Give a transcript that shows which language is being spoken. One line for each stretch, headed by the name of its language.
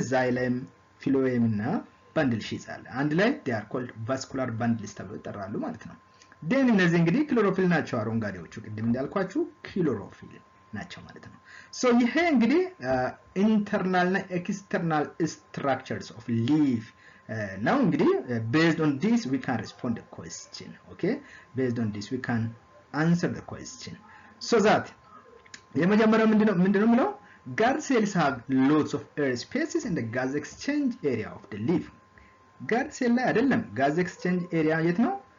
Amharic: xylem phloem እና bundle sheath አለ። አንድ ላይ
English: they are called vascular bundles
Amharic: ተብሎ ይጠራሉ ማለት ነው። then እነዚህ እንግዲህ ክሎሮፊል ናቸው። አረንጓዴዎቹ ቅድም እንዳልኳችሁ ክሎሮፊል ናቸው ማለት ነው። so ይሄ እንግዲህ
English: ኢንተርናል እና ኤክስተርናል ስትራክቸርስ ኦፍ ሊፍ
Amharic: now እንግዲህ
English: based on this we can respond the question. okay based on this we can answer the question.
Amharic: so that የመጀመሪያው ምንድነው ምለው?
English: guard cells have lots of air spaces in the gas exchange area of the leaf.
Amharic: guard cell ላይ አይደለም። gas exchange area የት ነው?